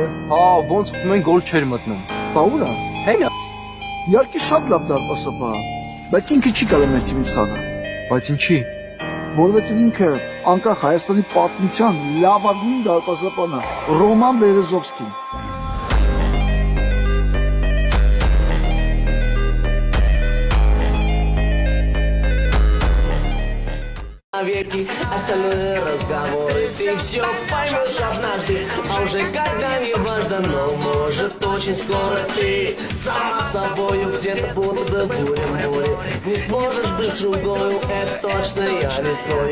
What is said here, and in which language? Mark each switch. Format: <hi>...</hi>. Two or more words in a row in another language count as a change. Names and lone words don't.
<hy>Հա, ոնց մենք գոլ չեր մտնում Բա ուր է Հենա Իհարկե շատ լավ դարպասապա Բայց ինքը չի կարել մեր թիմից խաղալ Բայց ինչի Որովհետև ինքը անկախ Հայաստանի պատմության լավագույն դարպասապան է Ռոման Բերեզովսկին</hy> <ru>Веки, остальные разговоры ты все поймешь однажды, а уже когда не важно, но может очень скоро ты сам с собою где-то будто бы буря не сможешь быть другою, это точно я не спорю.</ru>